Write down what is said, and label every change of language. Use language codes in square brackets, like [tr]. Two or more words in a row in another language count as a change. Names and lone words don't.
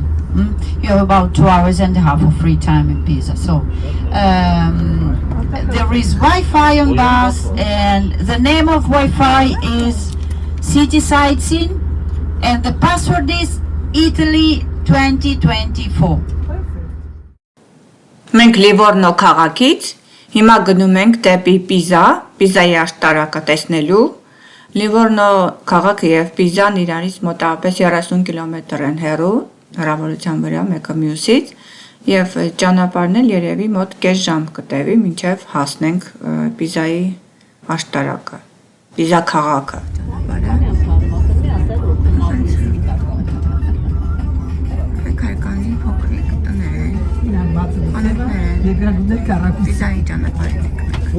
[en] You have about 2 hours and a half of free time in Pisa. So there is Wi-Fi on bus, and the name of Wi-Fi is City Sightseeing, and the password is Italy 2024. [hy] Մենք Livorno քաղաքից հիմա գնում ենք դեպի Պիզա, Պիզայի աշտարակը տեսնելու։ Livorno քաղաքը եւ Պիզան իրարից մոտավորապես 30 կիլոմետր են հեռու, հեռավորության վրա մեկը մյուսից, եւ ճանապարհն էլ երևի մոտ կես ժամ կտևի, մինչեւ հասնենք Պիզայի աշտարակը, Պիզա քաղաքը։ Քայքանի փոքրիկ տներ են, անուններ են, Պիզայի ճանապարհին ենք։